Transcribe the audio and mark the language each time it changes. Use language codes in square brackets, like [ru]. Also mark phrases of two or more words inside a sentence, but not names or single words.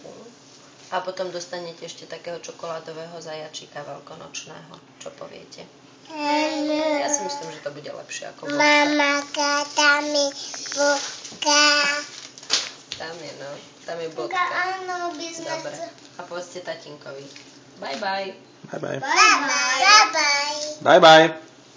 [sk] A potom dostanete ešte takého čokoládového zajačíka veľkonočného. Čo poviete? Ja si myslím, že to bude lepšie ako vodka. Mama, tam je vodka. Tam je, no. Tam je vodka. Áno, by sme Dobre. A povedzte tatínkovi. [en] Bye bye. Bye bye. Bye bye. Bye bye.